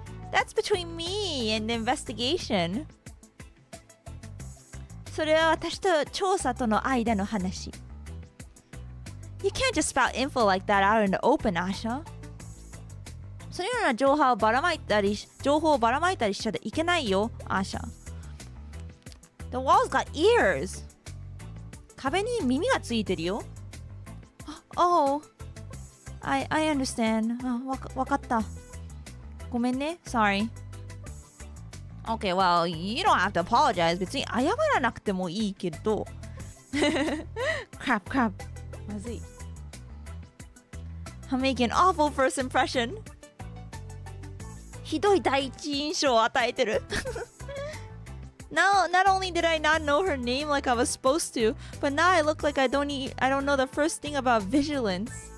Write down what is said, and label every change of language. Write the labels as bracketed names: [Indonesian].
[English] That's between me and the investigation. [Japanese] それは私と調査との間の話。 [English] You can't just spout info like that out in the open, Asha. [Japanese] そのような情報をばらまいたりしちゃいけないよ、Asha. [English] The walls got ears. [Japanese] 壁に耳がついてるよ。 [English] I understand. [Japanese] わかった。ごめんね。 [English] Sorry. Okay, well, you don't have to apologize. [Japanese] 別に謝らなくてもいいけど。 [English] crap. [Japanese] まずい。 [English] I'm making an awful first impression. [Japanese] ひどい第一印象を与えてる。 [English] Not only did I not know her name like I was supposed to, but now I look like I don't know the first thing about vigilance.